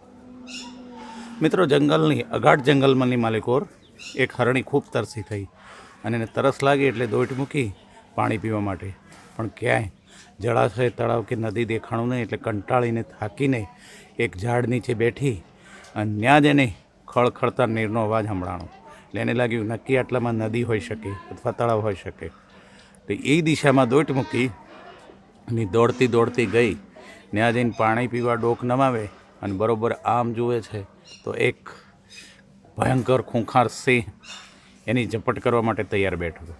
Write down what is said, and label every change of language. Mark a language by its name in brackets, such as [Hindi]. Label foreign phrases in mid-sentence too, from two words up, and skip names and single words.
[Gujarati] મિત્રો, જંગલની અગાધ જંગલમાંની માલિકોર એક હરણી ખૂબ તરસી થઈ અને એને તરસ લાગી એટલે દોટ મૂકી પાણી પીવા માટે, પણ ક્યાંય જળાશય તળાવ કે નદી દેખાણું નહીં એટલે કંટાળીને થાકીને એક ઝાડ નીચે બેઠી અને ત્યાં જ એને ખળખળતા નીરનો અવાજ સંભળાણો। એટલે એને લાગ્યું નક્કી આટલામાં નદી હોઈ શકે અથવા તળાવ હોઈ શકે, તો એ દિશામાં દોટ મૂકી અને દોડતી દોડતી ગઈ. ત્યાં જઈને પાણી પીવા ડોક નમાવે અને બરોબર આમ જુએ છે તો એક ભયંકર ખૂંખાર સિંહ એની ઝપટ કરવા માટે તૈયાર બેઠો હતો.